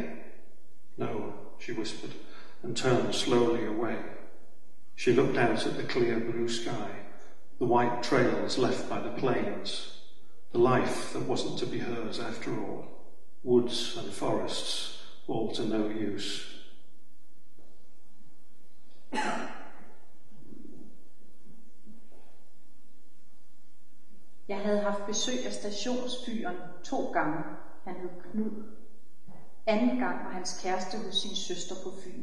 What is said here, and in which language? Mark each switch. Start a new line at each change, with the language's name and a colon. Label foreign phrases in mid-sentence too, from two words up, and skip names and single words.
English: No, she whispered, and turned slowly away. She looked out at the clear blue sky, the white trails left by the plains, the life that wasn't to be hers after all, woods and forests, all to no use.
Danish: Jeg havde haft besøg af stationsfyren 2 gange. Han hed Knud. Anden gang var hans kæreste hos sin søster på Fyn.